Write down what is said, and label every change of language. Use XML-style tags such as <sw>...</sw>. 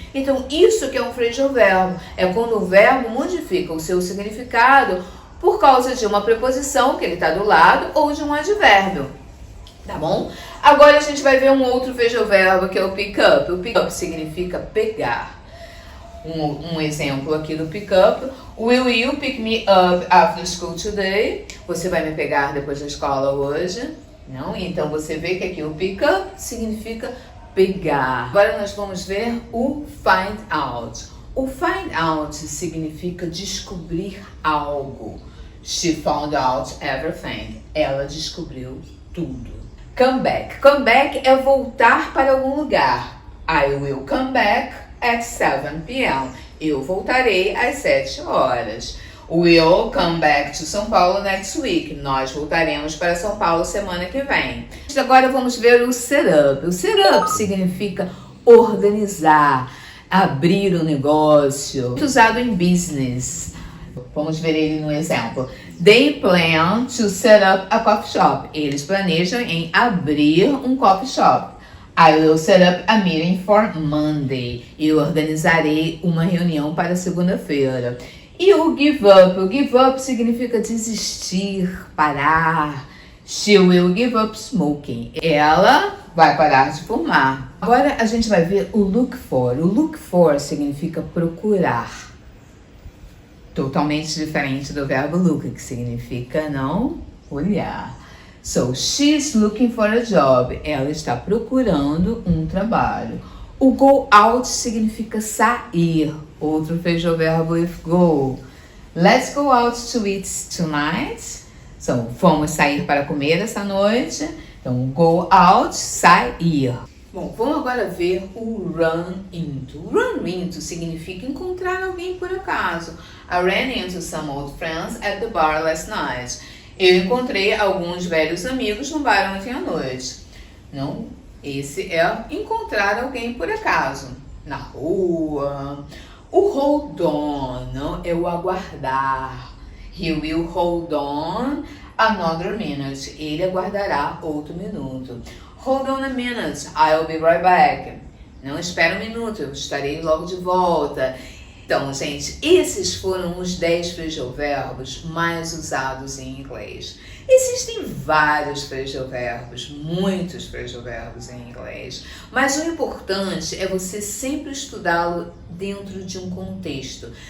<pt>Então isso que é um phrasal verbo, é quando o verbo modifica o seu significado por causa de uma preposição que ele está do lado ou de um advérbio. Tá bom? Agora a gente vai ver um outro phrasal verbo que é o pick up. O pick up significa pegar. Um exemplo aqui do pick up.</pt> <en>Will you pick me up after school today?</en> <pt>Você vai me pegar depois da escola hoje? Não? Então você vê que aqui o pick up significa pegar. Agora nós vamos ver o find out. O find out significa descobrir algo.</pt> <en>She found out everything.</en> <pt>Ela descobriu tudo. Come back. Come back é voltar para algum lugar.</pt> <en>I will come back at 7 p.m.</en> <pt>Eu voltarei às 7 horas.</pt> <en>We'll come back to São Paulo next week.</en> <pt>Nós voltaremos para São Paulo semana que vem. Agora vamos ver o setup. O setup significa organizar, abrir um negócio. Muito usado em business. Vamos ver ele no exemplo.</pt> <en>They plan to set up a coffee shop.</en> <pt>Eles planejam em abrir um coffee shop.</pt> <en>I will set up a meeting for Monday.</en> <pt>Eu organizarei uma reunião para segunda-feira. E o give up? O give up significa desistir, parar.</pt> <en>She will give up smoking.</en> <pt>Ela vai parar de fumar. Agora a gente vai ver o look for. O look for significa procurar. Totalmente diferente do verbo look, que significa não olhar.</pt> <en>So, she's looking for a job.</en> <pt>Ela está procurando um trabalho. O go out significa sair. Outro phrasal verbo</pt> <en>with go. Let's go out to eat tonight.</en> <pt>Fomos sair para comer essa noite. Então, go out, sair. Bom, vamos agora ver o run into. Run into significa encontrar alguém por acaso.</pt> <en>I ran into some old friends at the bar last night.</en> <pt>Eu encontrei alguns velhos amigos no bar ontem à noite. Não, esse é encontrar alguém por acaso. Na rua. O hold on, não, é o aguardar.</pt> <en>He will hold on another minute.</en> <pt>Ele aguardará outro minuto.</pt> <en>Hold on a minute, I'll be right back.</en> <pt>Não, espera um minuto, eu estarei logo de volta. Então, gente, esses foram os 10 frejoverbos mais usados em inglês. Existem vários frejoverbos, muitos frejoverbos em inglês, mas o importante é você sempre estudá-lo dentro de um contexto.</pt>